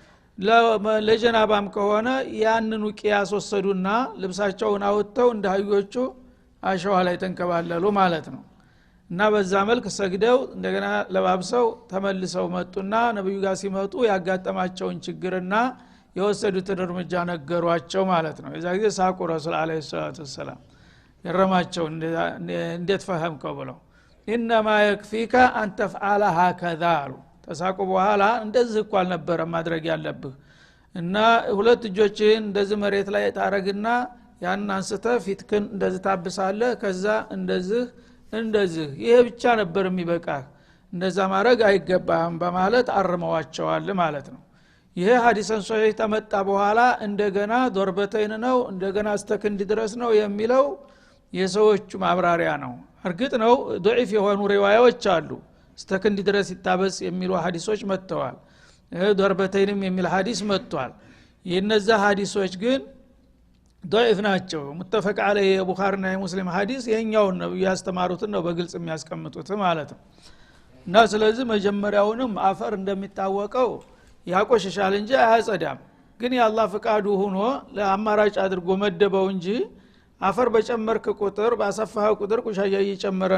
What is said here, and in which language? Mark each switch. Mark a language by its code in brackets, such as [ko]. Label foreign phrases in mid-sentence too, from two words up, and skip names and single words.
[am] ለጀናባም ከሆነ ያንኑ ቂያስ ወሰዱና ልብሳቸውን አውጥተው እንዳህዮቹ አሸዋ ላይ ተንከባለሉ ማለት ነው እና በዛ መልክ ሰግደው እንደገና ለባብሰው ተመልሰው መጡና ነብዩ ጋር ሲመጡ ያጋጠማቸውን ችግርና የወሰዱትን እርምጃ ነገሯቸው ማለት ነው የዛ ጊዜ ሳቁ ረሱል [ar] عليه الصلاة والسلام [am] ገረማቸው እንዴት ፈህምከው ብለው [ar] انما يكفيك ان تفعل هكذا [am] ተሳቁ በኋላ እንደዚህ እኮ አልነበረ ማድረግ ያለብህ እና ሁለት እጆችን እንደዚህ መሬት ላይ ታረግና ያን አንስተ ፊትክን እንደዚህ ታብሳለህ ከዛ እንደዚህ ይሄ ብቻ ነበር የሚበቃ እንደዛ ማድረግ አይገባም በማለት አርመዋቸዋል ማለት ነው ይሄ ሐዲስን ሶሂህ ተመጣ በኋላ እንደገና ዶርበተይን ነው እንደገና አስተክንድ ድረስ ነው የሚለው የሰዎቹ ማብራሪያ ነው እርግጥ ነው ضعيف የሆኑ ሪዋያዎች አሉ እስተክንድ ድረስ ይታበስ የሚሉ ሐዲሶች መጥተዋል ዶርበተይንም የሚል ሐዲስ መጥቷል የነዛ ሐዲሶች ግን ضعيف ናቸው [ar] متفق عليه [am] የቡኻሪና የሙስሊም ሐዲስ የኛው ነው ያስተማሩት ነው በግልጽ የሚያስቀምጡት ማለት ነው እና ስለዚህ መጀመሪያውንም አፈር እንደሚታወቀው ያቆሽሻል እንጂ አያጸዳም ግን የአላህ ፍቃዱ ሆኖ ለአማራጭ አድርጎ መደበው እንጂ አፈር በጨመርክ ቁጥር ባሰፋህ ቁጥር ቆሻሻ እየጨመረ